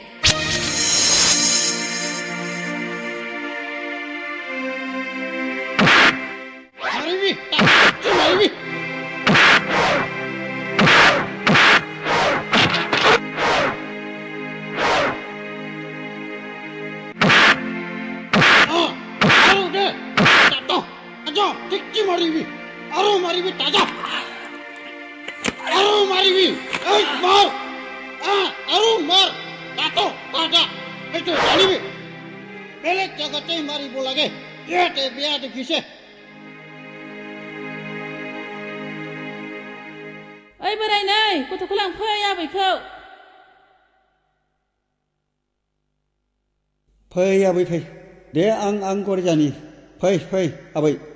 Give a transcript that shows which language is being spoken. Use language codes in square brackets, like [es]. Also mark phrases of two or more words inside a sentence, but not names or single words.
[as] মাৰিবি আৰু মাৰিবি তাজা আৰু মাৰিবি এই মাৰ আৰু মাৰ তাতো তাজা এইটো জানিবি বেলেগ জাগাতেই মাৰিব লাগে ইয়াতে বিয়া দেখিছে [brx] ओइ बोराय नै गथ'खौ लांफै आबैखौ फै आबै फै दे आं गरायजानि फै आबै